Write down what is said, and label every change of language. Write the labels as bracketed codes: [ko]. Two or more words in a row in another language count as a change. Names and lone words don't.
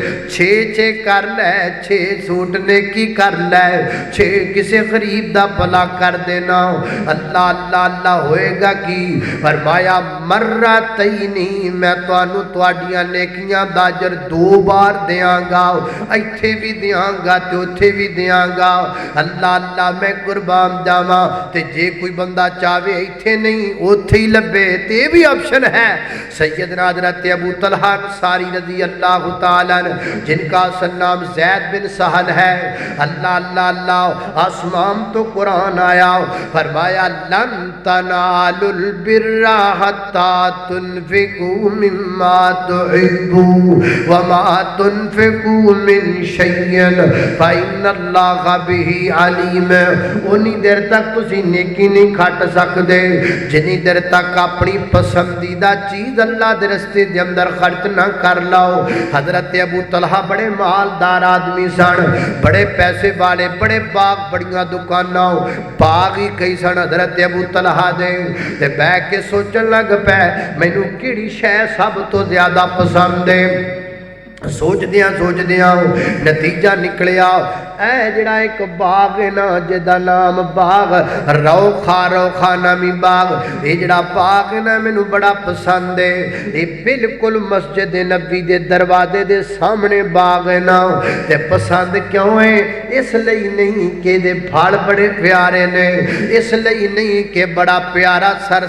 [pa] 6 کر لے 6 سوٹ نیکی کر لے 6 کسے غریب دا بھلا کر دینا اللہ اللہ اللہ ہوئے گا کی فرمایا مرتینی میں توانو تواڈیاں نیکیاں دا اجر 2 بار دیاں گا ایتھے بھی دیاں گا تے اوتھے بھی دیاں گا اللہ اللہ میں قربان جاواں تے جے کوئی بندہ چاہے ایتھے نہیں اوتھے ہی لبے تے بھی آپشن ہے سیدنا حضرت ابو طلحہ انصاری [ar] رضی اللہ تعالیٰ [pa] جن کا اصل نام زید بن سہل ہے اللہ اللہ اللہ آسمان تو قرآن آیا فرمایا [ar] لن تنالوا البر حتى تنفقوا مما تحبوا وما تنفقوا من شيء فإن الله به عليم [pa] انہی دیر تک تسی نیکی نہیں کھٹ سکدے جنی دیر تک اپنی پسندیدہ چیز اللہ دے رستے دے اندر خرچ نہ کر لاؤ حضرت ابو طلحہ بڑے مالدار آدمی سن بڑے پیسے والے بڑے باغ بڑیاں دکاناں باغ ہی کئی سن حضرت ابو طلحہ دے تے بیٹھ کے سوچن لگ پے مینوں کیڑی شے سب تو زیادہ پسند ہے سوچ دیاں نتیجہ نکلیا اے جڑا ایک باغ ہے نا جدا نام باغ روخا نامی باغ اے جڑا باغ ہے نا مینوں بڑا پسند ہے اے بالکل مسجد نبی دے دروازے دے سامنے باغ ہے نا تے پسند کیوں ہے اس لئی نہیں کہ دے پھل بڑے پیارے نے اس لئی نہیں کہ بڑا پیارا سر